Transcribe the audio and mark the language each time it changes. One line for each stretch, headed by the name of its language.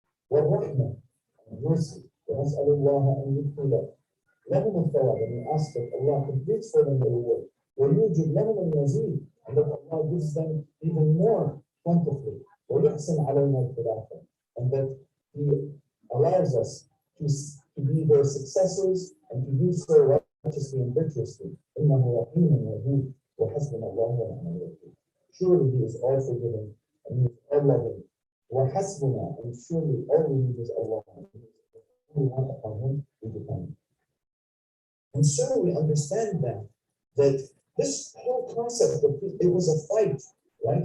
Arabic: والرحمة
English: and mercy.
Arabic: ونسأل الله أن يدخل لهم الثواب.
English: And we ask that Allah completes for them the reward.
Arabic: ويوجب لهم المزيد.
English: And that Allah gives them even more plentifully.
Arabic: ويحسن علينا الخلافة.
English: And that He allows us to be their successors and to do so righteously and virtuously.
Arabic: إنه رحيم ودود وحسبنا الله ونعم الوكيل.
English: Surely He is all forgiving and He is all loving. وحسبنا, and surely all we need is Allah. We want upon Him we depend. And so we understand that this whole concept of it was a fight, right?